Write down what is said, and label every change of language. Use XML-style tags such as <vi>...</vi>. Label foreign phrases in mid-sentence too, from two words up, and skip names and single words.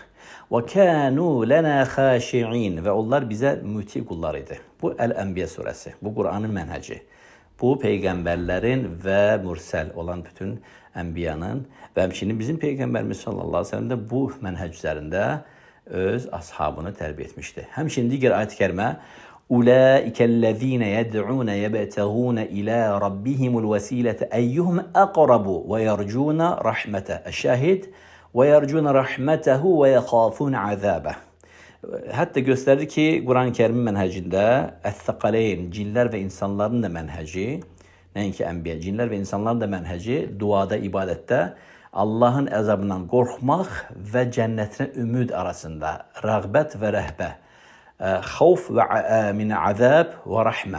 <ar>وكانوا لنا خاشعين</ar> <az>və onlar bizə müti qullar idi. Bu Əl-Ənbiya surəsi, bu Qur'anın mənhəci. Bu peyğəmbərlərin və mürsəl olan bütün ənbiyanın və həmçinin bizim peyğəmbərimiz</az> <ar>صلى الله عليه وسلم</ar> <az>də bu mənhəc üzərində öz ashabını tərbiyə etmişdi. Həmçinin digər ayət-i kərimə</az> <ar>أولئك الذين يدعون يبتغون إلى ربهم الوسيلة أيهم أقرب ويرجون رحمته. الشاهد ويرجون رحمته ويخافون عذابه.</ar> <az>Hətta göstərdi ki, Quran-ı Kərimin mənhəcində əs-səqaleyn, cinlər və insanların da mənhəci, nəinki ənbiya, cinlər və insanların da mənhəci duada, ibadətdə Allahın əzabından qorxmaq və cənnətinə ümid arasında rəğbət və rəhbə, xavf və min əzab və rəhmə.</az>